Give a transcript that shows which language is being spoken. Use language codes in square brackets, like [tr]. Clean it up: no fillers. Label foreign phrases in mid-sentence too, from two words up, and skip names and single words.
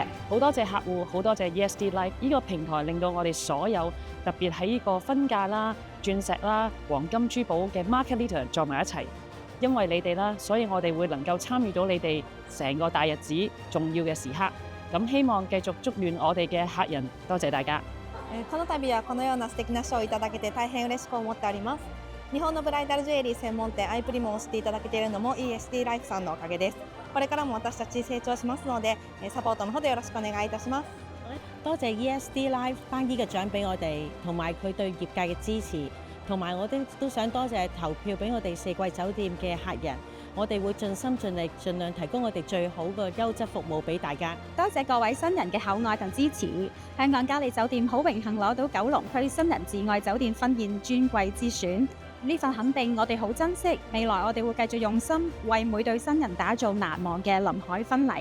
[yue] 好多謝客戶，好多謝 ESD Life 呢個平台，令到我哋所有特別喺呢個婚嫁啦、鑽石啦、黃金珠寶嘅 [en] market leader [yue] 坐埋一齊。因為你哋啦，所以我哋會能夠參與到你哋成個大日子重要嘅時刻。咁希望繼續祝願我哋嘅客人，多謝大家。 [ja] この度はこのような素敵な賞をいただけて大変嬉しく思っております。日本のブライダルジュエリー専門店アイプリモをしていただけているのも ESD ライフさんのおかげです。これからも私たち成長しますので、サポートのほどよろしくお願いいたします。 [yue] 多謝 ESD Life 頒呢個獎俾我哋，同埋佢對業界嘅支持。同埋我都想多謝投票俾我哋四季酒店嘅客人，我哋會盡心盡力，盡量提供我哋最好嘅優質服務俾大家。多謝各位新人嘅厚愛同支持，香港嘉利酒店好榮幸攞到九龍區新人至愛酒店婚宴尊貴之選，呢份肯定我哋好珍惜，未來我哋會繼續用心為每對新人打造難忘嘅臨海婚禮。